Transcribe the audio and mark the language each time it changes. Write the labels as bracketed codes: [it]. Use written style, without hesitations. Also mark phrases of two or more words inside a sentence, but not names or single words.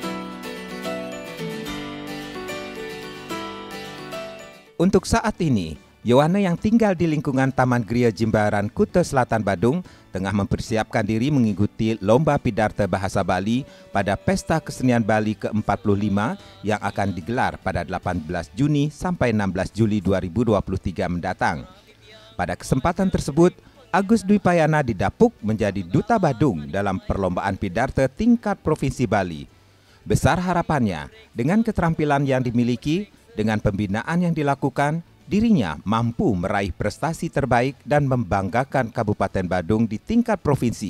[id] Untuk saat ini, Yowana yang tinggal di lingkungan Taman Gria Jimbaran, Kuta Selatan, Badung, tengah mempersiapkan diri mengikuti Lomba Pidarta Bahasa Bali pada Pesta Kesenian Bali ke-45 yang akan digelar pada 18 Juni sampai 16 Juli 2023 mendatang. Pada kesempatan tersebut, Agus Dwi Payana didapuk menjadi Duta Badung dalam perlombaan Pidarta tingkat Provinsi Bali. Besar harapannya, dengan keterampilan yang dimiliki, dengan pembinaan yang dilakukan, dirinya mampu meraih prestasi terbaik dan membanggakan Kabupaten Badung di tingkat provinsi.